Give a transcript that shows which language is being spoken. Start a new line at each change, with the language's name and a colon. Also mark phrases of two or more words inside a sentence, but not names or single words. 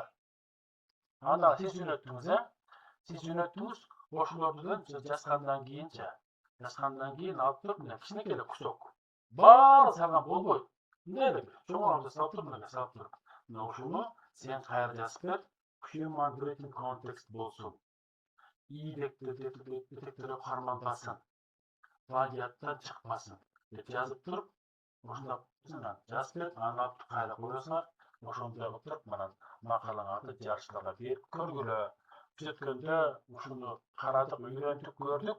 Kyrgyz: Анда сиз жөнөттүңүз, Сиз жөнөттүңүз, ошолордун жазгандан кийин алып туруп, мына кичинекей эле кусок. Баары салган болбойт. Мындай эле чоңураак салып туруп, мына салып туруп. Мына ушуну сен кайра жазып бер.
English: Human written context болсун.
Kyrgyz: И детекторго кармалбасын. Плагиаттан чыкпасын деп жазып туруп, ушундап жазып бер, аны алып кайра коесуңар. Ошондой кылып туруп, мына макалаңарды жарыштарга берип көргүлө. Түзөткөндө ушуну карадык, үйрөндүк, көрдүк.